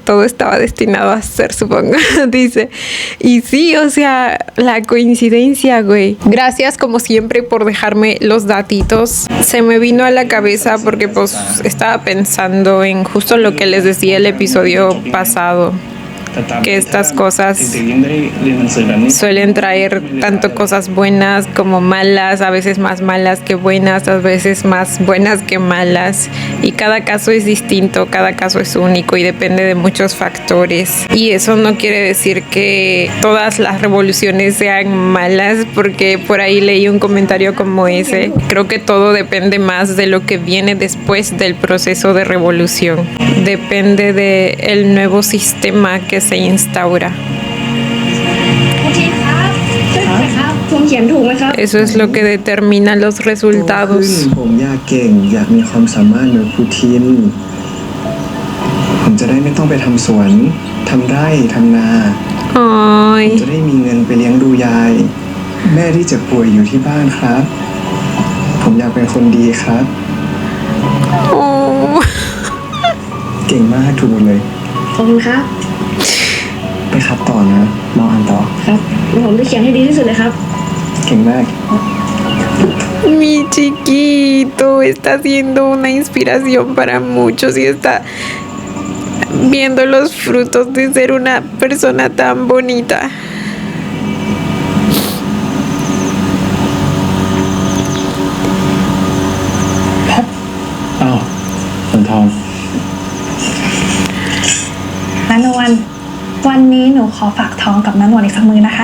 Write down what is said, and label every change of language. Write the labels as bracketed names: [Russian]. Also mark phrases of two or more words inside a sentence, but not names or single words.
[Spanish] Todo estaba destinado a ser, supongo, dice. Y sí, o sea, la coincidencia, güey. Gracias, como siempre, por dejarme los datitos. Se me vino a la cabeza porque, pues, estaba pensando en justo lo que les decía el episodio pasado. que estas cosas [Thai] เด็กๆยังได้เรียนหนังสือแบบนี้ [Spanish] suelen traer tanto cosas buenas como malas, a veces más malas que buenas, a veces más buenas que malas. Y cada caso es distinto, cada caso es único y depende de muchos factores. Y eso no quiere decir que todas las revoluciones sean malas, porque por ahí leí un comentario como ese. Creo que todo depende más de lo que viene después del proceso de revolución. Depende del nuevo sistema que se instaura. [Thai] คุณทีครับช่วยหน่อยครับผมเขียนถูกไหมครับ [Spanish] Eso es lo que determina los [Thai] โตขึ้น [Spanish] resultados. [Thai] ผมอยากเก่ง อยากมีความสามารถเหมือนครูทิน ผมจะได้ไม่ต้องไปทำสวนทำไร่ทำนา Ay, จะได้มีเงินไปเลี้ยงดูยาย แม่ที่เจ็บป่วยอยู่ที่บ้านครับ ผมอยากเป็นคนดีครับ oh. เก่งมากถูกหมดเลย ขอบคุณครับ ไปครับต่อนะรออ่านต่อ ครับผมจะเขียนให้ดีที่สุดเลยครับ เก่งมาก [Spanish] Mi chiquito está siendo una inspiración para muchos y está viendo los frutos de ser una persona tan bonita. [Thai] อ้าวสันทอง นันวัน วันนี้หนูขอฝากท้องกับนันวันอีกสักมือนะคะ